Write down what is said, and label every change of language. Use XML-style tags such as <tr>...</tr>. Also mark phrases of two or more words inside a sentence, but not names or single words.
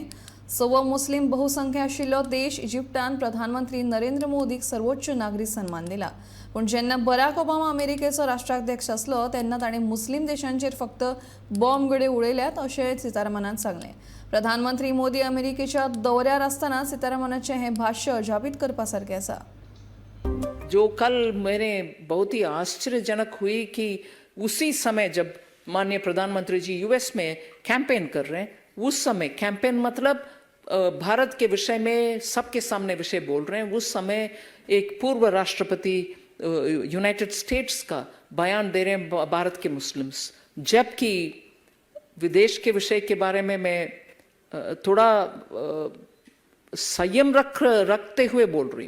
<kok>सवो मुस्लीम बहुसंख्य आशिल्लो देश इजिप्तान प्रधानमंत्री नरेंद्र मोदीक सर्वोच्च नागरी सन्मान दिला। पण जेन्ना बराक ओबामा अमेरिकेचो राष्ट्राध्यक्ष आसलो तेन्ना ताणें मुस्लीम देशांचेर फक्त बॉम्ब गडे उडयल्यात अशें सीतारामनान सांगलें। प्रधानमंत्री मोदी अमेरिकेच्या दौऱ्यार आसतना सीतारामनाचें हें भाष्य अजापित करपासारकें आसा।</kok> <hi>जो कल मेरे बहुत ही आश्चर्यजनक हुई कि उसी समय जब माननीय प्रधानमंत्री जी यूएस में कैंपेन कर रहे हैं, उस समय कैंपेन मतलब भारत के विषय में सबके सामने विषय बोल रहे हैं, उस समय एक पूर्व राष्ट्रपति यूनाइटेड स्टेट्स का बयान दे रहे हैं भारत के मुस्लिम्स, जबकि विदेश के विषय के बारे में मैं थोड़ा संयम रखते हुए बोल रही हूँ।</hi>